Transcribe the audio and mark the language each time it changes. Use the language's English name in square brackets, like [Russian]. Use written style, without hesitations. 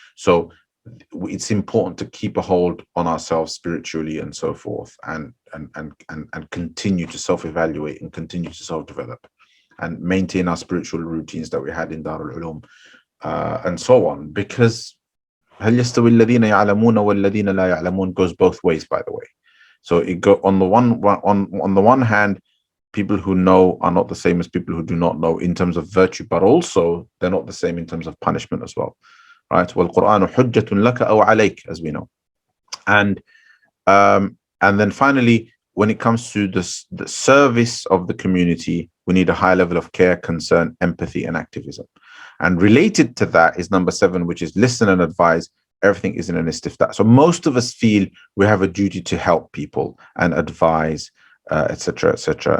[English] So it's important to keep a hold on ourselves spiritually and so forth, and continue to self-evaluate and continue to self-develop and maintain our spiritual routines that we had in Darul Uloom, and so on, because [Arabic] هل يستوي الذين يعلمون والذين لا يعلمون [English] goes both ways, by the way. So it go on the one hand, people who know are not the same as people who do not know in terms of virtue, but also they're not the same in terms of punishment as well, right? [Arabic] وَالْقُرْآنُ حُجَّةٌ لَكَ أَوْ عَلَيْكَ, [English] as we know. And then finally, when it comes to the service of the community, we need a high level of care, concern, empathy, and activism. And related to that is number 7, which is listen and advise. Everything is in an istifta. So most of us feel we have a duty to help people and advise, etc., etc.